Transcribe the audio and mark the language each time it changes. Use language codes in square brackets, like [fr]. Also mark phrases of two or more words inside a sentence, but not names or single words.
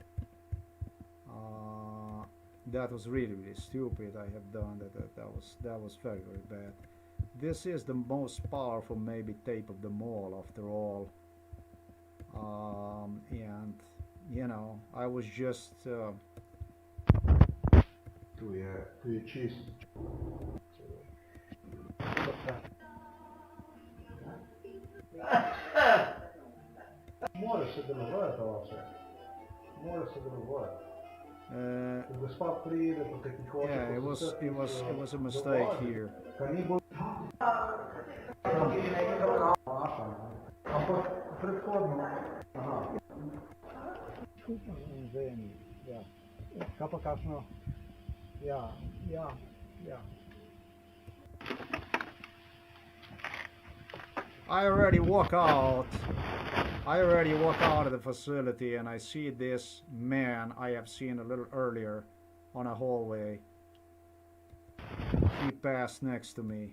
[en] That was really stupid. I have done that was very bad. This is the most powerful maybe tape of them all after all. And you know, I was just [sl] Tu je čist. Moraš se delovati, oče. Moraš se delovati. Ko gospa pride, pa kaj ti hoče... [en] Yeah, it was a mistake here. [sl] Kaj ni bolj... Ampak predhodno... Aha. Ja. Kaj pa kakšno... Ja. [en] I already walk out of the facility and I see this man I have seen a little earlier on a hallway. He passed next to me.